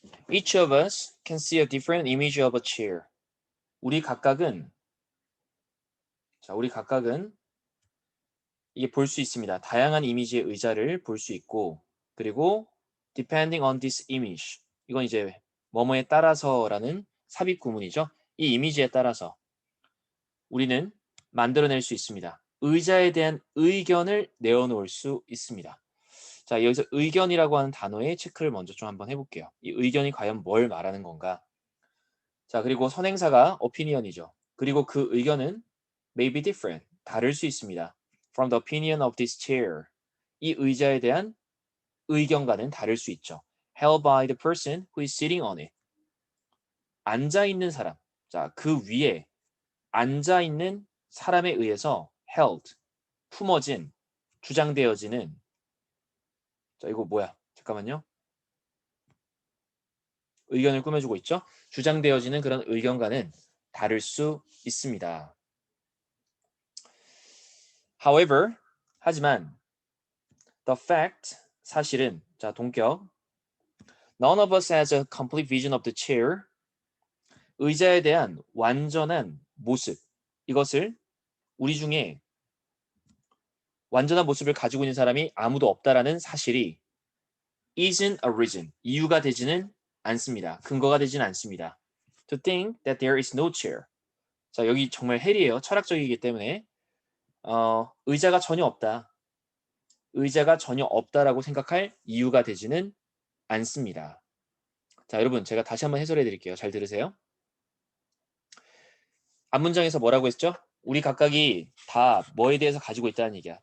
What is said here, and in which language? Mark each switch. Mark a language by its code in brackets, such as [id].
[en] Each of us can see a different image of a chair. [ko] 우리 각각은 이게 볼 수 있습니다. 다양한 이미지의 의자를 볼 수 있고, 그리고 [en] depending on this image. [ko] 이건 이제 뭐뭐에 따라서라는 삽입 구문이죠. 이 이미지에 따라서 우리는 만들어낼 수 있습니다. 의자에 대한 의견을 내어놓을 수 있습니다. 자, 여기서 의견이라고 하는 단어에 체크를 먼저 좀 한번 해볼게요. 이 의견이 과연 뭘 말하는 건가? 자, 그리고 선행사가 opinion이죠. 그리고 그 의견은 [en] may be different, [ko] 다를 수 있습니다. [en] From the opinion of this chair. [ko] 이 의자에 대한 의견과는 다를 수 있죠. [en] Held by the person who is sitting on it. [ko] 앉아 있는 사람. 자, 그 위에 앉아 있는 사람에 의해서 held, 품어진, 주장되어지는. 자, 이거 뭐야? 잠깐만요. 의견을 꾸며주고 있죠. 주장되어지는 그런 의견과는 다를 수 있습니다. [en] However, [ko] 하지만 [en] the fact, [ko] 사실은, 자, 동격, [en] none of us has a complete vision of the chair. [ko] 의자에 대한 완전한 모습, 이것을 우리 중에 완전한 모습을 가지고 있는 사람이 아무도 없다라는 사실이 [en] isn't a reason, [ko] 이유가 되지는 않습니다. 근거가 되지는 않습니다. [en] To think that there is no chair. [ko] 자, 여기 정말 헬이에요. 철학적이기 때문에 의자가 전혀 없다. 의자가 전혀 없다라고 생각할 이유가 되지는 않습니다. 자, 여러분 제가 다시 한번 해설해 드릴게요. 잘 들으세요. 앞문장에서 뭐라고 했죠? 우리 각각이 다 뭐에 대해서 가지고 있다는 얘기야.